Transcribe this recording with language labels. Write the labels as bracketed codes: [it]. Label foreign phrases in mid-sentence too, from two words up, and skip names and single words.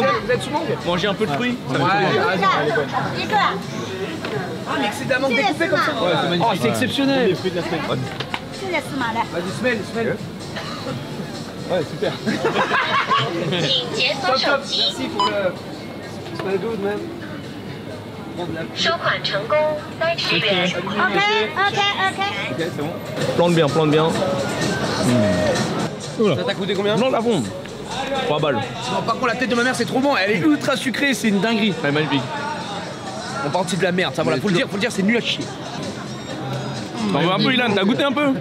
[fr] Vous êtes sous mangue? Manger un peu de fruits. Ça va Ouais, être t'as raison. Ah, mais c'est de la mangue découpée comme ça. Ouais, c'est magnifique. Oh, c'est exceptionnel. C'est la semaine là. Vas-y, smell. Ouais, super. Top, top. Merci pour le... [en] Smell good, man. [zh] 收款成功，该支援。 [fr] Ok, ok. Ok, c'est bon. Plante bien, plante bien. Ça t'a coûté combien? Plante la bombe. 3 balles. Non, par contre, la tête de ma mère, c'est trop bon. Elle est ultra sucrée, c'est une dinguerie. Ouais, magnifique. On parle de la merde, ça voilà, faut le dire, c'est nul à chier. T'en veux un peu Ilan, t'as goûté un peu?